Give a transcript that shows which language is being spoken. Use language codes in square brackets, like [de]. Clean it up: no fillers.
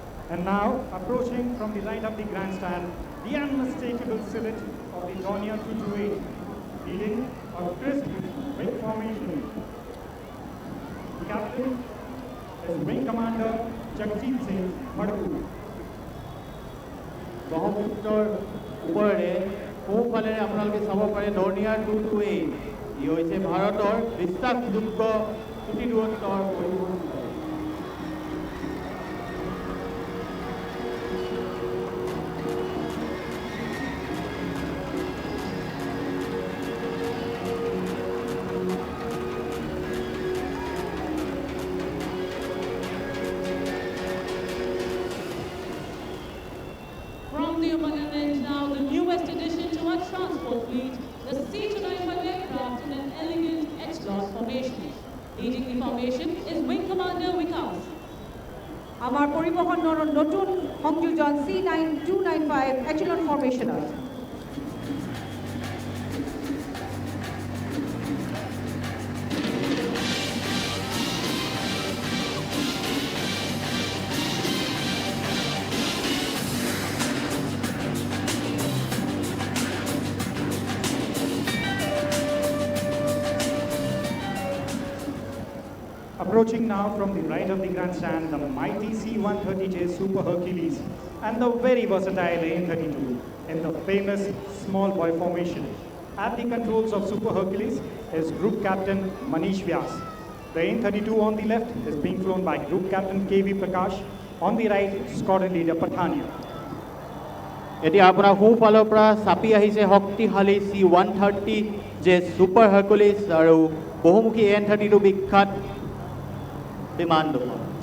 [en] And now, approaching from the right of the grandstand, the unmistakable silhouette of the Dornier 228, leading a crisp wing formation. The captain is Wing Commander Jagjit Singh Madhu. [as] ব্ৰহ্মপুত্ৰৰ ওপৰেৰে সোঁফালেৰে আপোনালোকে চাব পাৰে Dornier 228 ই হৈছে ভাৰতৰ বিশ্বাসযোগ্য চুটি দূৰত্বৰ পৰিবহণ বিমান। [en] From the Umanand now, the newest addition to our transport fleet, the C-295 aircraft in an elegant H-class formation. Leading the formation is Wing Commander Vikas. [as] আমাৰ পৰিবহণৰ নতুন সংযোজন C9295 echelon ফৰ্মেশ্যনত। [en] Approaching now from the right of the grandstand, the mighty C-130J Super Hercules and the very versatile AN-32 in the famous small boy formation. At the controls of Super Hercules is Group Captain Manish Vyas. The AN-32 on the left is being flown by Group Captain K.V. Prakash. On the right, Squadron Leader Pathania. [as] এতিয়া আপোনাৰ সোঁফালৰ পৰা চাপি আহিছে শক্তিশালী C-130J Super Hercules আৰু বহুমুখী AN-32 বিখ্যাত বিমান দুখন।